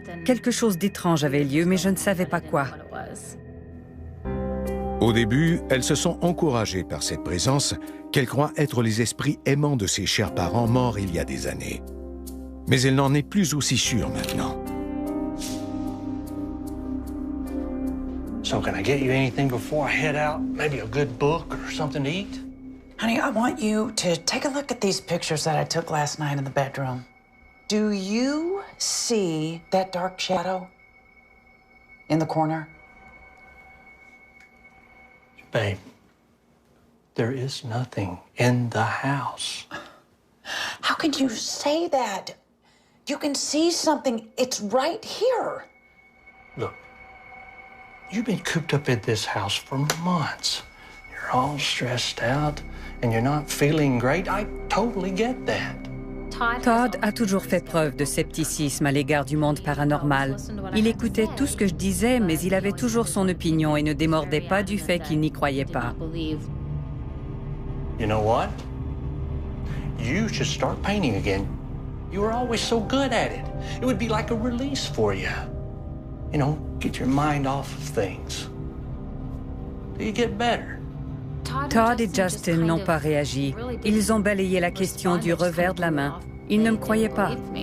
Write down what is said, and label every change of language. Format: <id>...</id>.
<fr>Quelque chose d'étrange avait lieu, mais je ne savais pas quoi. Au début, elles se sont encouragées par cette présence qu'elles croient être les esprits aimants de ses chers parents morts il y a des années. Mais elle n'en est plus aussi sûre maintenant.</fr> <en>So can I get you anything before I head out? Maybe a good book or something to eat? Honey, I want you to take a look at these pictures that I took last night in the bedroom. Do you see that dark shadow in the corner? Babe, there is nothing in the house. How can you say that? You can see something. It's right here. Look, you've been cooped up in this house for months. You're all stressed out and you're not feeling great. I totally get that.</en> <fr>Todd a toujours fait preuve de scepticisme à l'égard du monde paranormal. Il écoutait tout ce que je disais, mais il avait toujours son opinion et ne démordait pas du fait qu'il n'y croyait pas.</fr> <en>You know what? You should start painting again. You were always so good at it. It would be like a release for you. You know, get your mind off of things. Do you get better?</en> <fr>Todd et Justin n'ont pas réagi. Ils ont balayé la question du revers de la main. Ils ne me croyaient pas.</fr>